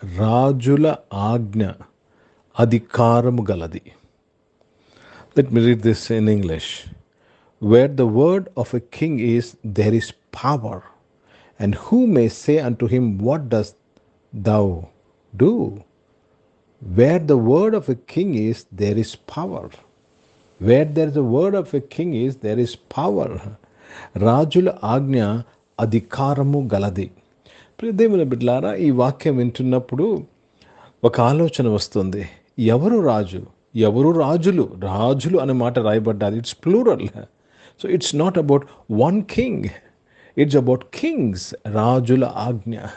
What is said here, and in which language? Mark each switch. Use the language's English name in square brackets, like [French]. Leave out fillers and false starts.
[Telugu] రాజుల ఆజ్ఞ అధికారము గలది. [English] Let me read this in English. Where the word of a king is, there is power, and who may say unto him, what does thou do? Where the word of a king is, there is power. Where there is a word of a king is, there is power. [Telugu] రాజుల ఆజ్ఞ అధికారము గలది. దేవుని బిడ్డలారా, ఈ వాక్యం వింటున్నప్పుడు ఒక ఆలోచన వస్తుంది. ఎవరు రాజు? ఎవరు రాజులు? రాజులు అనే మాట రాయబడ్డారు. [English] It's plural. So it's not about one king, it's about kings. [Telugu] రాజుల ఆజ్ఞ.